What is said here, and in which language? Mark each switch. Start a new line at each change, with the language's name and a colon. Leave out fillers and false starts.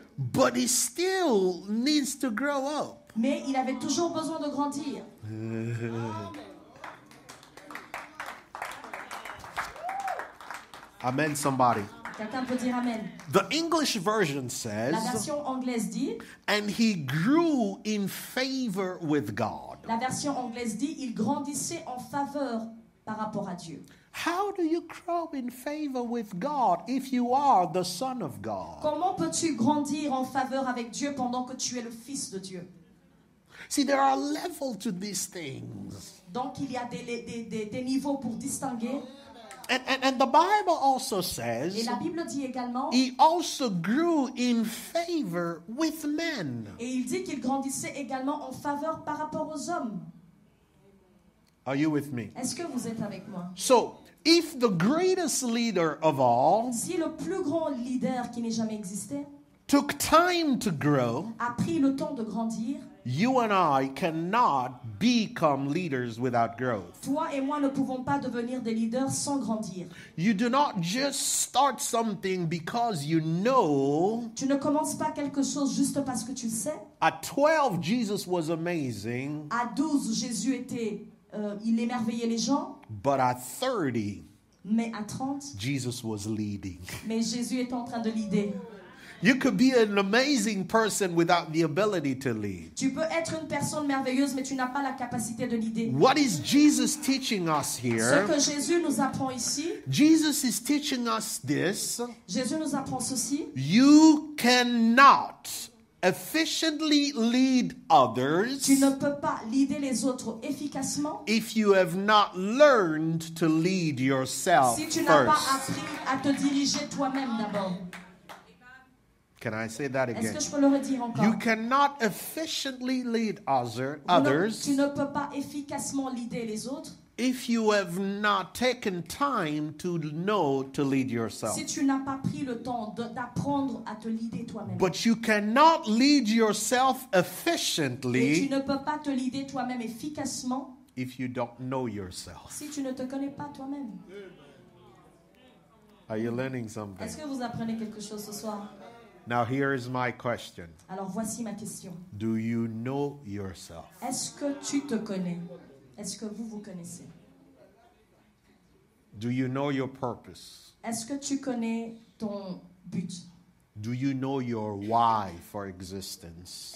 English: but he still needs to grow up.
French: mais il avait toujours besoin de grandir.
English: Amen, somebody.
French: Quelqu'un peut dire Amen.
English: The English version says,
French: La version anglaise dit,
English: and he grew in favor with God.
French: la version anglaise dit, il grandissait en faveur par rapport à Dieu.
English: How do you grow in favor with God if you are the Son of God?
French: Comment peux-tu grandir en faveur avec Dieu pendant que tu es le Fils de Dieu?
English: See, there are levels to these things.
French: Donc il y a des niveaux pour distinguer.
English: And the Bible also
French: Et
English: says
French: la Bible dit également,
English: he also grew in favor with men.
French: et il dit qu'il grandissait également en faveur par rapport aux hommes.
English: Are you with me?
French: Est-ce que vous êtes avec moi?
English: So, if the greatest leader of all
French: Si le plus grand leader qui n'ait jamais existé
English: took time to grow,
French: a pris le temps de grandir,
English: you and I cannot become leaders without growth.
French: toi et moi ne pouvons pas devenir des leaders sans grandir.
English: You do not just start something because you know.
French: Tu ne commences pas quelque chose juste parce que tu le sais.
English: At 12, Jesus was amazing,
French: À 12, Jésus il émerveillait les gens,
English: but at 30,
French: mais à 30,
English: Jesus was leading.
French: mais Jésus est en train de leader.
English: You could be an amazing person without the ability to lead.
French: Tu peux être une personne merveilleuse, mais tu n'as pas la capacité de leader.
English: What is Jesus teaching us
French: Ce
English: here?
French: que Jésus nous apprend ici,
English: Jesus is teaching us this.
French: Jésus nous apprend ceci.
English: You cannot efficiently lead others
French: Tu ne peux pas leader les autres efficacement
English: if you have not learned to lead yourself
French: si tu n'as pas
English: first.
French: appris à te diriger toi-même d'abord.
English: Can I say that
French: Est-ce
English: again?
French: que je peux le redire encore?
English: You cannot efficiently lead others
French: Tu ne peux pas efficacement leader les autres
English: if you have not taken time to know to lead yourself.
French: si tu n'as pas pris le temps d'apprendre à te leader toi-même.
English: But you cannot lead yourself
French: Et tu
English: efficiently
French: ne peux pas te leader toi-même efficacement
English: if you don't know yourself.
French: si tu ne te connais pas toi-même.
English: Are you learning something?
French: Est-ce que vous apprenez quelque chose ce soir?
English: Now here is my question.
French: Alors voici ma question.
English: Do you know yourself?
French: Est-ce que tu te connais? Est-ce que vous vous connaissez?
English: Do you know your purpose?
French: Est-ce que tu connais ton but?
English: Do you know your why for existence?